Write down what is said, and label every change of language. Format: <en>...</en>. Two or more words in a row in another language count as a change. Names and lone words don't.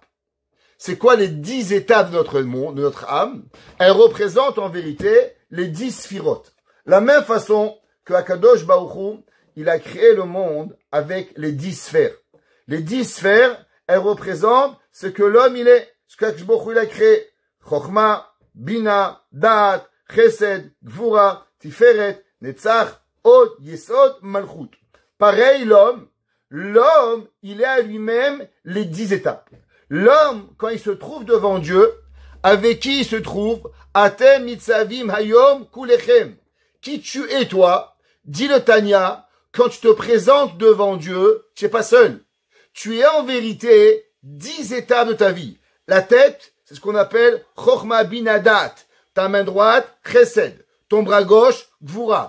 <fr>C'est quoi les 10 étapes de notre monde, de notre âme? Elles représentent en vérité les 10 sphirotes. La même façon que</fr> <he>הקדוש ברוך הוא,</he> <fr>il a créé le monde avec les 10 sphères. Les 10 sphères, elles représentent ce que l'homme il est, ce qu'</fr> <he>הקדוש ברוך הוא</he> <fr>il a créé.</fr> <he>חכמה, בינה, דעת, חסד, גבורה, תפארת, נצח, הוד, יסוד, מלכות.</he> <fr>Pareil, l'homme, il est à lui-même les 10 étapes. L'homme, quand il se trouve devant Dieu, avec qui il se trouve?</fr> <he>אתם נצבים היום כלכם.</he> <fr>Qui tu es toi? Dit le Tanya, quand tu te présentes devant Dieu, tu n'es pas seul. Tu es en vérité 10 étapes de ta vie. La tête, c'est ce qu'on appelle</fr> <he>חכמה בינה דעת.</he> <fr>Ta main droite, Chesed. Ton bras gauche, Gvura.</fr>